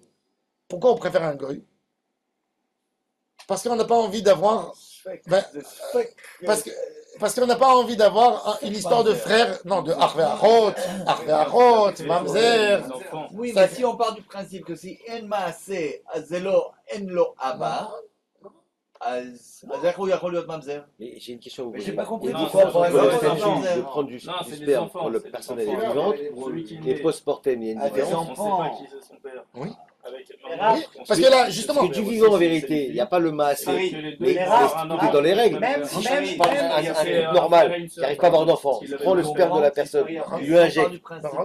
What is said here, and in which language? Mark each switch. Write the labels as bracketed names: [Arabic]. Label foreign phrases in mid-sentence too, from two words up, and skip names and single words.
[French] Pourquoi on préfère un goy? Parce qu'on n'a pas envie d'avoir. Ben, parce qu'on n'a pas envie d'avoir une histoire de frères, non, de Arveachot, Mamzer. Oui, Ça- mais si on part du principe que si [Hebrew] en maaseh, אז זה לא, אין לו אבא, אז איך הוא יכול להיות ממזר? [French] Mais j'ai une question. à vous Mais poser. j'ai pas compris. Il Non, faut c'est prendre des le enfants. statut de prendre du Non, c'est des sperme enfants, pour le c'est des personnel enfants. vivante. Celui qui Et naît. post-mortem, il y a une Ah, des différence. On ne sait pas qui c'est son père. Oui. Avec... Oui, parce que là, justement, Parce que du vivant, en vérité, il n'y a pas le massé. Mais Mais tout est dans les règles. Si je parle d'un truc normal, qui n'arrive pas à avoir d'enfant, je prends le sperme de la personne, il lui injecte.